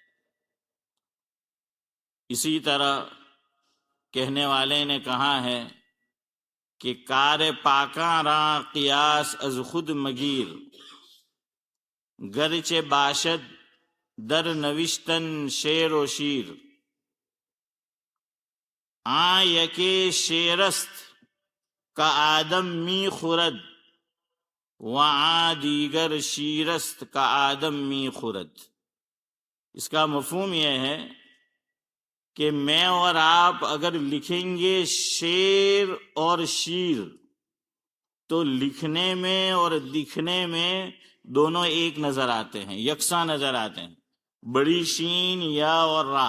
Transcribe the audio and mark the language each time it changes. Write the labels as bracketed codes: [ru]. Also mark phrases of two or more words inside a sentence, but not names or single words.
[ur] اسی طرح کہنے والے نے کہا ہے کہ [fa] کار پاکاں راں قیاس از خود مگیر، گرچہ باشد در نوشتن شعر و شیر، آں یکے شعرست کا آدم می خورد و آں دیگر شیرست کا آدم می خورد۔ [ur] اس کا مفہوم یہ ہے کہ میں اور آپ اگر لکھیں گے شعر اور شیر تو لکھنے میں اور دکھنے میں دونوں ایک نظر آتے ہیں، یکساں نظر آتے ہیں، بڑی شین یا اور را۔